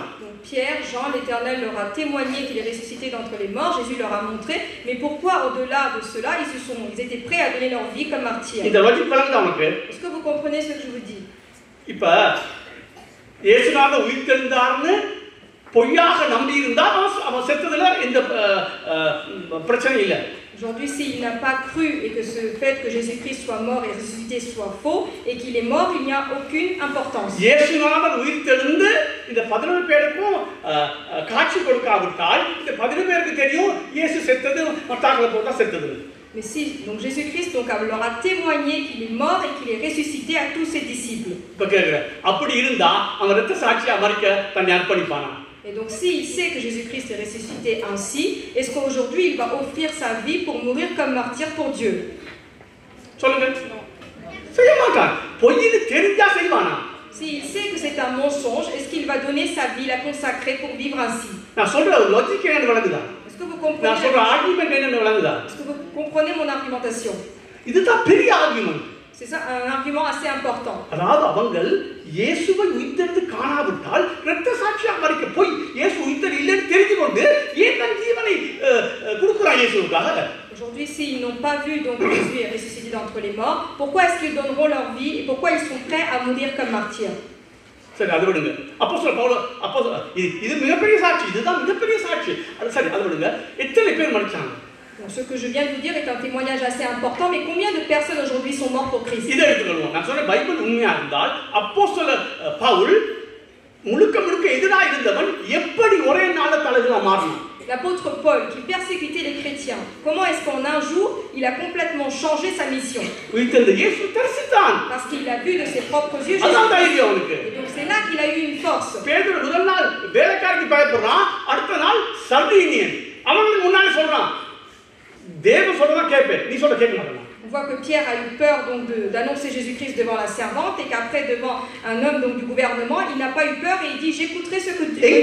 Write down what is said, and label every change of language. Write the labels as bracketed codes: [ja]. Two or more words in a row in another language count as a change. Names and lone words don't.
[fr] Pierre, Jean, l'Éternel leur a témoigné qu'il est ressuscité d'entre les morts. Jésus leur a montré. Mais pourquoi, au-delà de cela, ils étaient prêts à donner leur vie comme martyrs? Est-ce que vous comprenez ce que je vous dis? [ta] இப்ப இயேசுநாதர் உயிர்த்தெழுந்தார்னு பொய்யாக நம்பி இருந்தா அவன் செத்ததுல எந்த பிரச்சனை இல்லை. [fr] Aujourd'hui, s'il n'a pas cru et que ce fait que Jésus-Christ soit mort et ressuscité soit faux et qu'il est mort, il n'y a aucune importance. [ta] இயேசுநாதர் உயிர்த்தெழுந்து இந்த 11 பேருக்கும் காட்சி கொடுக்காவிட்டால் இந்த 11 பேருக்கு தெரியும் இயேசு செத்தது மத்தாக்களை போட்டா செத்தது. [fr] Mais si donc Jésus-Christ donc leur a témoigné qu'il est mort et qu'il est ressuscité à tous ses disciples. [ta] அப்படி இருந்தா அவன் இரத்த சாட்சியா மரிக்க தன்னை அர்ப்பணிப்பானா? [fr] Et donc s'il sait que Jésus-Christ est ressuscité ainsi, est-ce qu'aujourd'hui il va offrir sa vie pour mourir comme martyr pour Dieu? S'il sait que c'est un mensonge, est-ce qu'il va donner sa vie, la consacrer pour vivre ainsi? Est-ce que vous comprenez mon argumentation? C'est ça un argument assez important. [ta] அதாவது அவங்கள் இயேசுவை உயிர்த்தெழுந்து காணாவிட்டால் இரத்த சாட்சியா மரிக்க போய் இயேசு உயிர்த்தெழு இல்லைன்னு தெரிந்து கொண்டு ஏன் தன் ஜீவனை கொடுக்குறான் இயேசுவுக்காக? [fr] Aujourd'hui, s'ils n'ont pas vu donc Jésus est ressuscité d'entre les morts, pourquoi est-ce qu'ils donneront leur vie et pourquoi ils sont prêts à mourir comme martyrs? [ta] சரி, அது விடுங்க. அப்போஸ்தலர் பவுல் இது மிகப்பெரிய சாட்சி, இதுதான் மிகப்பெரிய சாட்சி. அது சரி, அது விடுங்க. எத்தனை பேர் மரிச்சாங்க? [fr] Donc, ce que je viens de vous dire est un témoignage assez important, mais combien de personnes aujourd'hui sont mortes pour Christ? [ta] இதை எடுத்துக்கொள்வோம். நான் சொன்ன பைபிள் உண்மையா இருந்தால் அப்போஸ்தலர் பவுல் முழுக்க முழுக்க எதிராக இருந்தவன் எப்படி ஒரே நாள்ல தலைவனா மாறினான்? [fr] L'apôtre Paul, qui persécutait les chrétiens, comment est-ce qu'en un jour, il a complètement changé sa mission? Parce qu'il a vu de ses propres yeux Jésus. Et donc c'est là qu'il a eu une force. On voit que Pierre a eu peur donc d'annoncer Jésus-Christ devant la servante et qu'après devant un homme donc du gouvernement, il n'a pas eu peur et il dit j'écouterai ce que Dieu dit.